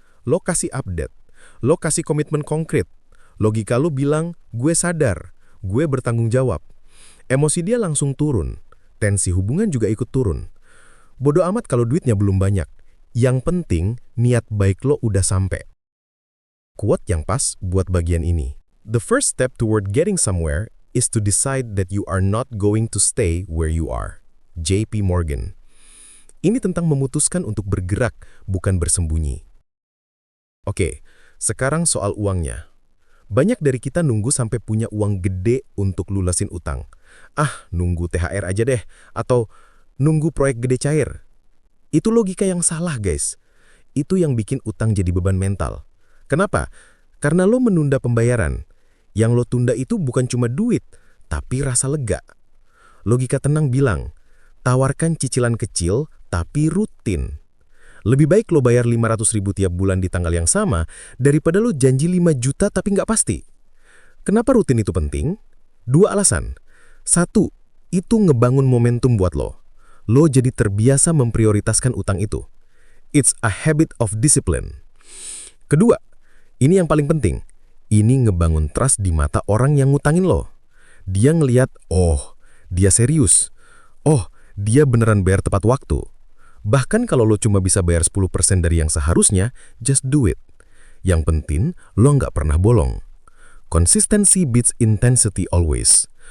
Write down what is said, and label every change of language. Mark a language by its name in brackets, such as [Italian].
[Indonesian] Lo kasih update. Lo kasih komitmen konkret. Logika lo bilang, gue sadar. Gue bertanggung jawab. Emosi dia langsung turun. Tensi hubungan juga ikut turun. Bodo amat kalau duitnya belum banyak. Yang penting, niat baik lo udah sampai. Quote yang pas buat bagian ini. [English] The first step toward getting somewhere is to decide that you are not going to stay where you are. [Indonesian] J.P. Morgan. Ini tentang memutuskan untuk bergerak, bukan bersembunyi. Oke, sekarang soal uangnya. Banyak dari kita nunggu sampai punya uang gede untuk lunasin utang. Nunggu THR aja deh, atau nunggu proyek gede cair. Itu logika yang salah, guys. Itu yang bikin utang jadi beban mental. Kenapa? Karena lo menunda pembayaran. Yang lo tunda itu bukan cuma duit, tapi rasa lega. Logika tenang bilang, tawarkan cicilan kecil, tapi rutin. Lebih baik lo bayar 500.000 tiap bulan di tanggal yang sama, daripada lo janji 5 juta tapi nggak pasti. Kenapa rutin itu penting? 2 alasan. 1, itu ngebangun momentum buat lo. Lo jadi terbiasa memprioritaskan utang itu. [English] It's a habit of discipline. [Indonesian] Kedua, ini yang paling penting. Ini ngebangun trust di mata orang yang ngutangin lo. Dia ngeliat, dia serius. Dia beneran bayar tepat waktu. Bahkan kalau lo cuma bisa bayar 10% dari yang seharusnya, [English] just do it. [Indonesian] Yang penting, lo nggak pernah bolong. [English] Consistency beats intensity always.